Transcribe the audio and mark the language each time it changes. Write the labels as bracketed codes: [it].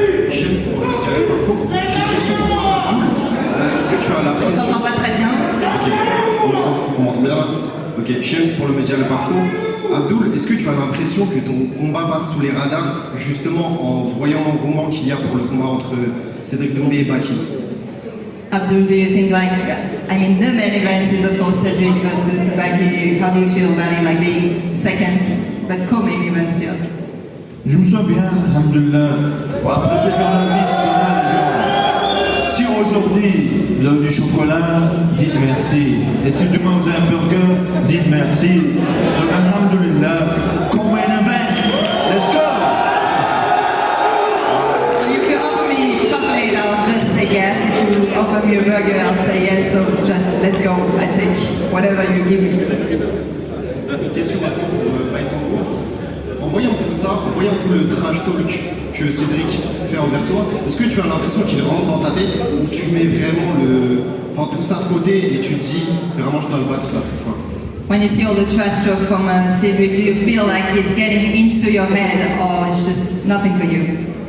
[fr] James, pour le carré parcours, j'ai une question pour toi, Abdoul. Est-ce que tu as On l'impression... t'entend pas très bien. Ok, on m'entend bien là. Ok, James pour le média le parcours. Abdoul, est-ce que tu as l'impression que ton combat passe sous les radars, justement en voyant l'engouement qu'il y a pour le combat entre Cédric Doumbé et Baki? [en] Abdul, do you think the main event is of course Cedric versus Baki. How do you feel about it, like being second, but co-main event still? [fr] Je me sens bien, alhamdoulilah. Après, c'est dans la vie, c'est dans la gens. Si aujourd'hui vous avez du chocolat, dites merci. Et si demain vous avez un burger, dites merci. [en] Donc, alhamdoulilah, come main event, let's go! If you offer me chocolate, I'll just say yes. If you offer me a burger, I'll say yes. So just let's go. I take whatever you give me. [fr] Une question maintenant pour Baïsango. En voyant tout ça, en voyant tout le trash talk que Cédric fait envers toi, est-ce que tu as l'impression qu'il rentre dans ta tête ou tu mets vraiment tout ça de côté et tu te dis vraiment je dois le battre là cette fois? [en] When you see all the trash talk from Cedric, do you feel like it's getting into your head or it's just nothing for you?